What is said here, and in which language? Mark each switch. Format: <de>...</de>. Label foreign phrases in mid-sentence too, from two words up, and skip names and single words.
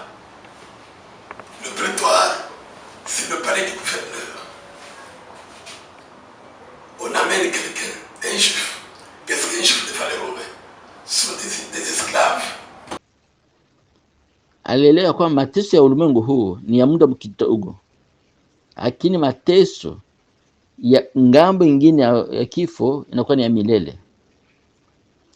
<fr>Le prétoire, c'est le palais du gouverneur. On amène quelqu'un, un juif. Qu'est-ce qu'un juif devant les Romains? Ce sont des esclaves.</fr> <sw>Alielewa kwamba mateso ya ulimwengu huu ni ya muda kidogo, lakini mateso ya ngambo ingine ya kifo inakuwa ni ya milele.</sw>